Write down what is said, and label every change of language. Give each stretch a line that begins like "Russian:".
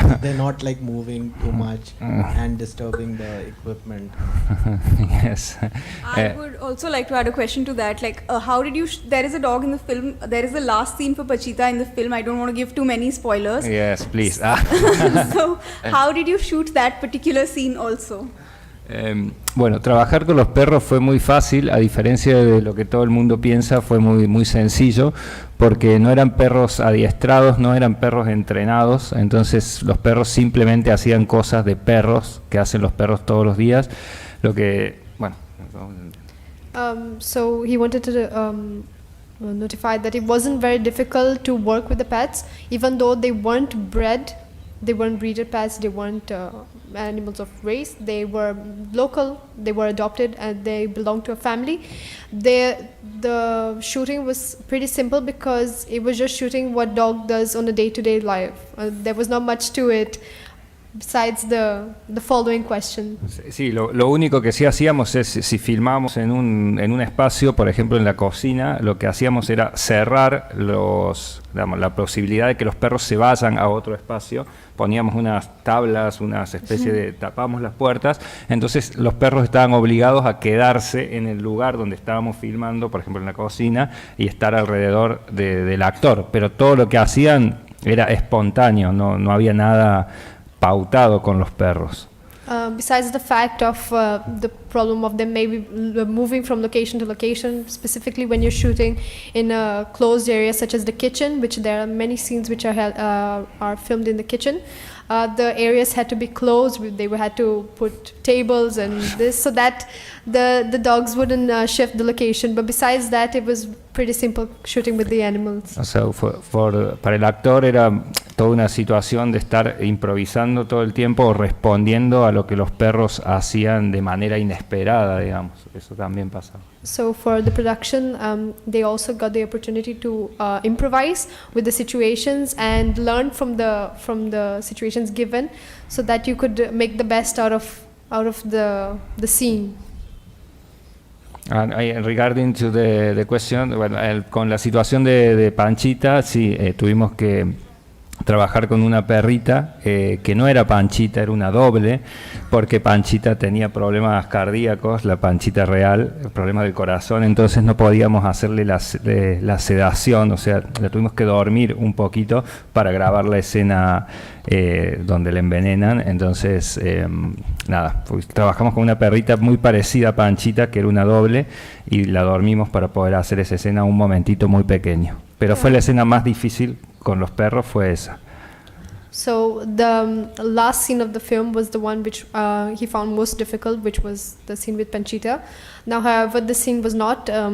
English: They're not like moving too much and disturbing the equipment. Yes. I would also like to add a question to that. Like, how did you? There is a dog in the film. There is the last scene for Pachita in the film. I don't want to give too many spoilers. Yes, please. So, how did you shoot that particular scene also?
Spanish: Bueno, trabajar con los perros fue muy fácil, a diferencia de lo que todo el mundo piensa, fue muy sencillo, porque no eran perros adiestrados, no eran perros entrenados, entonces los perros simplemente hacían cosas de perros, que hacen los perros todos los días, lo que, bueno.
English: So he wanted to notify that it wasn't very difficult to work with the pets, even though they weren't bred. They weren't breeded pets, they weren't animals of race, they were local, they were adopted, and they belonged to a family. The shooting was pretty simple because it was just shooting what dog does on a day-to-day life. There was not much to it besides the following question.
Spanish: Sí, lo único que sí hacíamos es, si filmamos en un espacio, por ejemplo en la cocina, lo que hacíamos era cerrar la posibilidad de que los perros se vayan a otro espacio. Poníamos unas tablas, unas especies de, tapamos las puertas, entonces los perros estaban obligados a quedarse en el lugar donde estábamos filmando, por ejemplo en la cocina, y estar alrededor del actor, pero todo lo que hacían era espontáneo, no había nada pautado con los perros.
English: Besides the fact of the problem of them maybe moving from location to location, specifically when you're shooting in a closed area such as the kitchen, which there are many scenes which are filmed in the kitchen. The areas had to be closed. They had to put tables and this so that the dogs wouldn't shift the location. But besides that, it was pretty simple shooting with the animals.
Spanish: So para el actor era toda una situación de estar improvisando todo el tiempo o respondiendo a lo que los perros hacían de manera inesperada, digamos. Eso también pasaba.
English: So for the production, they also got the opportunity to improvise with the situations and learn from the situations given, so that you could make the best out of the scene. Regarding to the question,
Spanish: bueno, con la situación de Panchita, sí, tuvimos que trabajar con una perrita que no era Panchita, era una doble, porque Panchita tenía problemas cardíacos, la Panchita real, problemas del corazón, entonces no podíamos hacerle la sedación, o sea, la tuvimos que dormir un poquito para grabar la escena donde la envenenan, entonces nada, pues, trabajamos con una perrita muy parecida a Panchita, que era una doble, y la dormimos para poder hacer esa escena un momentito muy pequeño, pero fue la escena más difícil con los perros, fue esa.
English: So the last scene of the film was the one which he found most difficult, which was the scene with Panchita. Now, however, the scene was not